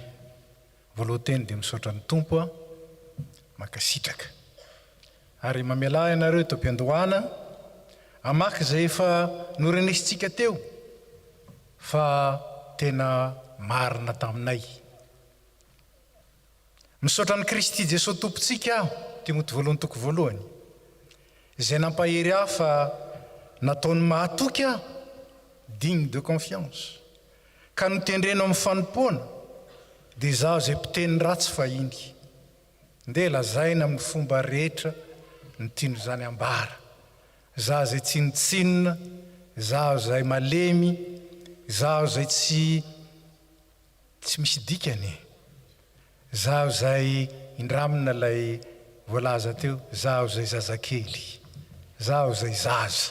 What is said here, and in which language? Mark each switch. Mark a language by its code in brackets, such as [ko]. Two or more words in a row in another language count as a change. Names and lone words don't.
[mg] Voalohany dia misaotra ny tompo makasitraka ary mamela ianareo eto am-piandohana amaky izay efa norenesitsika teo fa tena marina taminay. Misaotra ny Kristy Jesosy tompontsika aho, Timoty voalohany toko voalohany, izay nampahery aho fa nataony mahatoky aho [fr] digne de confiance [mg] ka notendrena amin'ny fanompoana dia izaho izay mpiteny ratsy fahiny. ndeha lazaina amin'ny fomba rehetra ny tiano zany ambara. Zaho zay tsinotsinona, zaho zay malemy, zaho zay tsy misy dikany, zaho zay indramina lay voalaza teo, zaho zay zazakely, zaho zay zaza.